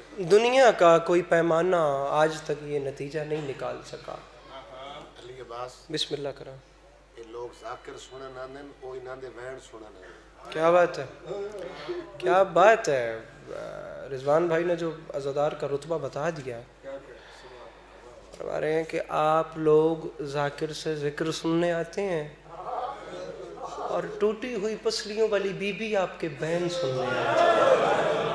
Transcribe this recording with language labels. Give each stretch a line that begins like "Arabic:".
Urdu: دنیا کا کوئی پیمانہ آج تک یہ نتیجہ نہیں نکال سکا. بسم اللہ کرام.
Saraiki: لوگ ذاکر سنن آندن کوئی نہ دے وین سنن.
Urdu: کیا بات ہے, کیا بات ہے. رضوان بھائی نے جو عزادار کا رتبہ بتا دیا, فرما رہے ہیں کہ آپ لوگ ذاکر سے ذکر سننے آتے ہیں اور ٹوٹی ہوئی پسلیوں والی بی بی آپ کے بین سننے آتے ہیں.